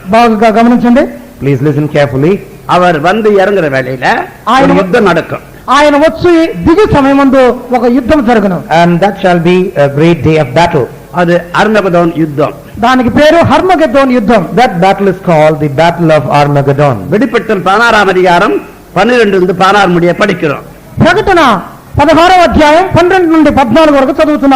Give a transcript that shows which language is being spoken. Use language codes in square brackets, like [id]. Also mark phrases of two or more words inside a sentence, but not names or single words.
[te] బాగా గమనించండి. [en] Please listen carefully. [ta] அவர் வந்து இறங்குற வேளையில ஒரு யுத்தம் நடக்கும். [te] ఆయన వచ్చి దిగు సమయమందు ఒక యుద్ధం జరుగును. [en] And that shall be a great day of battle. [ta] அது அர்மகதோன் யுத்தம். [te] దానికి పేరు హర్మగెద్దోన్ యుద్ధం. [en] That battle is called the Battle of Armageddon. [ta] வெளிப்படுத்தல் 16ஆம் அதிகாரம் 12 నుండి 16 முடிய படிக்கிறோம். [te] ప్రకటన 16వ అధ్యాయం 12 నుండి 14 వరకు చదువుతున్నాం.